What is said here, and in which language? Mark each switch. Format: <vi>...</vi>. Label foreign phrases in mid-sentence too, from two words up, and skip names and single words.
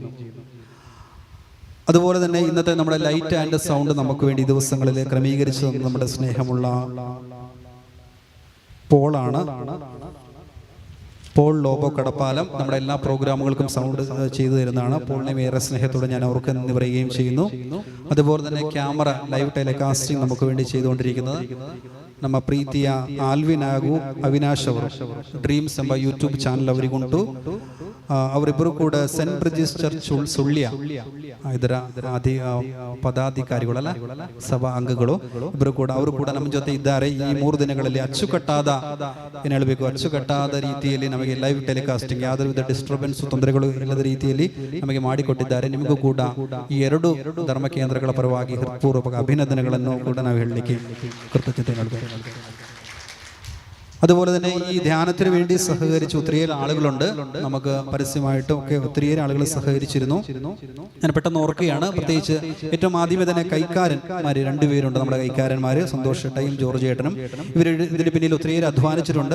<ml>അതുപോലെ തന്നെ ഇന്നത്തെ നമ്മുടെ</ml> <en>light and sound</en> <ml>നമുക്ക് വേണ്ടി ദിവസങ്ങളിൽ ക്രമീകരിച്ചു നമ്മുടെ സ്നേഹമുള്ള പോൾ ലോബോ കടപ്പാലം നമ്മുടെ എല്ലാ പ്രോഗ്രാമുകൾക്കും സൗണ്ട് ചെയ്തു തരുന്നതാണ്. പോളിനെ ഏറെ സ്നേഹത്തോടെ ഞാൻ അവർക്ക് നന്ദി പറയുകയും ചെയ്യുന്നു. അതുപോലെ തന്നെ</ml> <en>camera live telecasting</en> <ml>നമുക്ക് വേണ്ടി ചെയ്തുകൊണ്ടിരിക്കുന്നത്</ml> <kn>ನಮ್ಮ ಪ್ರೀತಿಯ ಆಲ್ವಿನ್ ಹಾಗೂ ಅವಿನಾಶ್ ಅವರು ಡ್ರೀಮ್ಸ್ ಎಂಬ ಯೂಟ್ಯೂಬ್ ಚಾನಲ್ ಅವರಿಗುಂಟು. ಅವರಿಬ್ಬರು ಕೂಡ ಸೆಂಟ್ ಬ್ರಿಜಿಸ್ ಚರ್ಚ್ ಸುಳ್ಯ ಇದರ ಪದಾಧಿಕಾರಿಗಳಲ್ಲ, ಸಭಾ ಅಂಗಗಳು ಇಬ್ಬರು ಕೂಡ, ಅವರು ಕೂಡ ನಮ್ಮ ಜೊತೆ ಇದ್ದಾರೆ. ಈ 3 ದಿನಗಳಲ್ಲಿ ಅಚ್ಚುಕಟ್ಟಾದ ಏನು ಹೇಳಬೇಕು, ಅಚ್ಚುಕಟ್ಟಾದ ರೀತಿಯಲ್ಲಿ ನಮಗೆ</kn> <en>live telecasting</en> <kn>ಯಾವುದೇ ವಿಧ ಡಿಸ್ಟರ್ಬೆನ್ಸ್ ತೊಂದರೆಗಳು ಇಲ್ಲದ ರೀತಿಯಲ್ಲಿ ನಮಗೆ ಮಾಡಿಕೊಟ್ಟಿದ್ದಾರೆ. ನಿಮಗೂ ಕೂಡ ಈ 2 ಧರ್ಮ ಕೇಂದ್ರಗಳ ಪರವಾಗಿ ಹೃತ್ಪೂರ್ವಕ ಅಭಿನಂದನೆಗಳನ್ನು ಕೂಡ ನಾವು ಹೇಳಲಿಕ್ಕೆ</kn> <ml>കൃതജ്ഞത നൽകുന്നു. അതുപോലെ തന്നെ ഈ ധ്യാനത്തിന് വേണ്ടി സഹകരിച്ച ഒത്തിരിയേറെ ആളുകളുണ്ട്. നമുക്ക് പരസ്യമായിട്ടും ഒക്കെ ഒത്തിരിയേറെ ആളുകൾ സഹകരിച്ചിരുന്നു. ഞാൻ പെട്ടെന്ന് ഓർക്കുകയാണ്, പ്രത്യേകിച്ച് ഏറ്റവും ആദ്യമേ തന്നെ കൈക്കാരന്മാർ 2 പേരുണ്ട്. നമ്മുടെ കൈക്കാരന്മാർ സന്തോഷ് ഏട്ടനും ജോർജ് ഏട്ടനും. ഇവർ ഇതിന് പിന്നിൽ ഒത്തിരിയേറെ അധ്വാനിച്ചിട്ടുണ്ട്.</ml>